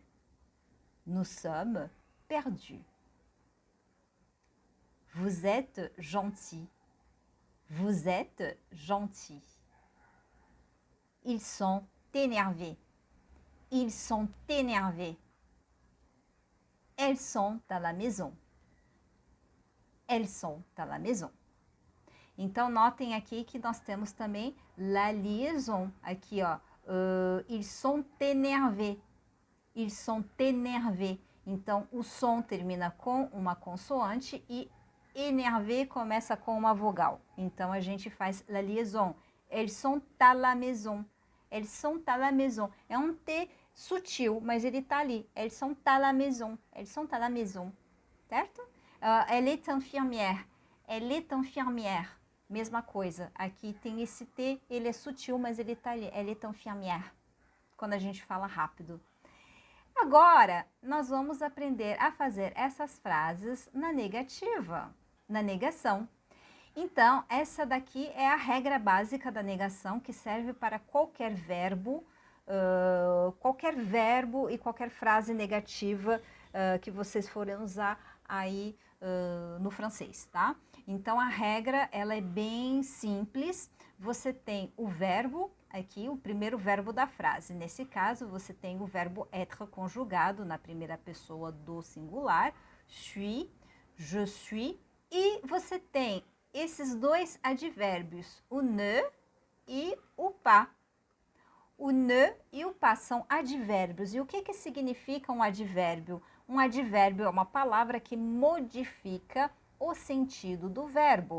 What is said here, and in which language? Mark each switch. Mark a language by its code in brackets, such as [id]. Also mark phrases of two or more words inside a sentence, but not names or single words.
[fr] Nous sommes perdus. Vous êtes gentil. Vous êtes gentil. Ils sont énervés. Ils sont énervés. Elles sont à la maison. Elles sont à la maison. [pt] Então, notem aqui que nós temos também [fr] la liaison. [pt] Aqui, ó. [fr] Ils sont énervés. Ils sont énervés. [pt] Então, o som termina com uma consoante e énervé começa com uma vogal. Então, a gente faz [fr] la liaison. Elles sont à la maison. Elles sont à la maison. [pt] É um T sutil, mas ele tá ali. [fr] Elles sont à la maison. Elles sont à la maison. Certo? Elle est infirmière. Elle est infirmière. [pt] Mesma coisa. Aqui tem esse T, ele é sutil, mas ele tá ali. [fr] Elle est infirmière. [pt] Quando a gente fala rápido. Agora, nós vamos aprender a fazer essas frases na negativa, na negação. Então, essa daqui é a regra básica da negação, que serve para qualquer verbo e qualquer frase negativa que vocês forem usar aí no francês, tá? Então, a regra, ela é bem simples. Você tem o verbo, aqui, o primeiro verbo da frase. Nesse caso, você tem o verbo être conjugado na primeira pessoa do singular, [fr] suis, je suis, [pt] e você tem esses dois advérbios, o ne e o pas. O ne e o pas são advérbios. E o que significa um advérbio? Um advérbio é uma palavra que modifica o sentido do verbo.